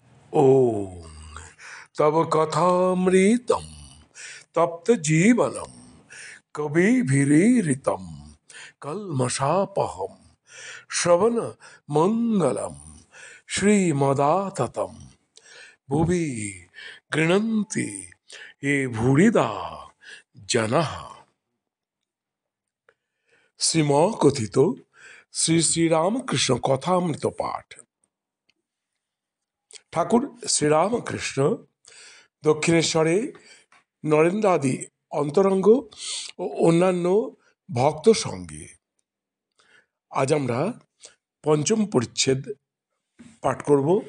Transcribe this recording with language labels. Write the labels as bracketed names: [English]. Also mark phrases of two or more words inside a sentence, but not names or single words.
[Sanskrit] ॐ तव कथामृतं तप्तजीवनं कविभिरीरितं कल्मषापहं श्रवणमङ्गलं श्रीमदाततं भुवि गृह्णन्ति ये भूरिदा जनः। [Bangla] শ্রীমকথিত শ্রী শ্রীরামকৃষ্ণ কথামৃত পাঠ। ঠাকুর শ্রীরামকৃষ্ণ দক্ষিণেশ্বরে নরেন্দ্রাদি অন্তরঙ্গ ও অন্যান্য ভক্ত সঙ্গে আজ আমরা পঞ্চম পরিচ্ছেদ পাঠ করব।